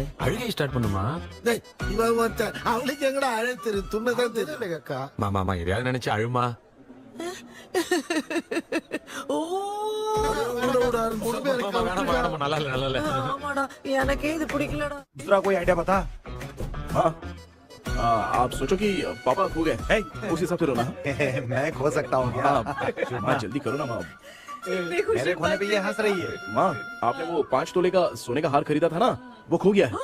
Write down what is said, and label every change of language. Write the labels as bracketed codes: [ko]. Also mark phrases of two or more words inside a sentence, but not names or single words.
[ta] அழுகை ஸ்டார்ட் பண்ணுமா? டேய் இவன் ஒருத்தன் அவளுக்கு எங்கடா அழைத்து துண்ணதான் தெரியல அக்கா. மாமா எதையாவது நினைச்சு அழுமா. ஓ, வேணாமா, நல்லா இல்ல. ஆமாடா, எனக்கே இது பிடிக்கலடா. [hi] दूसरा कोई आइडिया बता। हाँ, आप सोचो कि पापा खो गए, हे, उस हिसाब से रोना। मैं खो सकता हूँ क्या? माँ, जल्दी करो ना माँ। इतनी खुशी मेरे खोने पे ये हंस रही है। माँ, आपने वो 5 तोले का सोने का हार खरीदा था ना, वो खो गया है।